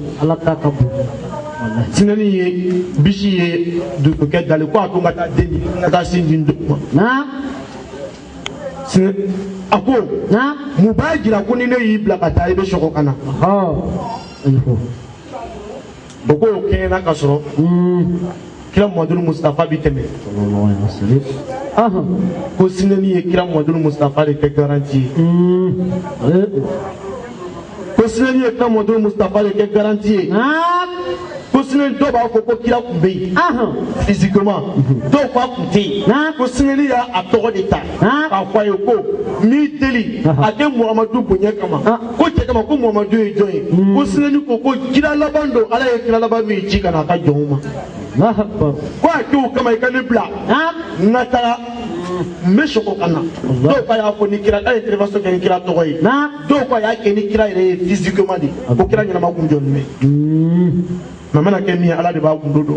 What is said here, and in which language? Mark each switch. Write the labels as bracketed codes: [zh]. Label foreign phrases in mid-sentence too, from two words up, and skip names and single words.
[bm] Allah ta ka bon. Wallahi. sinɛni ye bisi ye dugukɛ dali ko a ko n ka taa den di n ka taa sin di n dɔgɔ ma Na. sinɛ a ko Na. mun b'a jira ko ni ne y'i bila ka taa i bɛ sɔgɔ ka na Info. o ko o kɛɲɛna ka sɔrɔ kira Muhamadu Mustafa bi tɛmɛ [ar] صلى الله عليه وسلم. [bm] ko sinɛni ye kira Muhamadu Mustafa de kɛ garanti ye ko sinɛni ye kira Muhamadu Mustafa de kɛ garanti ye ko sinɛni dɔw b'a fɔ ko kira kun bɛ yen physiquement dɔw ko a kun tɛ yen ko sinɛni y'a tɔgɔ de ta k'a fɔ a ye ko min deli a tɛ Muhamadu bonya kama ko cɛ kama ko Muhamadu ye jɔn ye ko sinɛni ko kira laban don ala ye kira laban min ci ka na a ka jɔnw ma ko a kɛ o kama i ka ne bila n ka taga n bɛ sɔgɔ ka na dɔw ko a y'a fɔ ni kira a ye intervention kɛ ni kira tɔgɔ ye dɔw ko a y'a kɛ ni kira yɛrɛ ye physiquement de ko kira ɲɛnama kun jɔnnen bɛ mais mana kɛ min ye ala de b'a kun don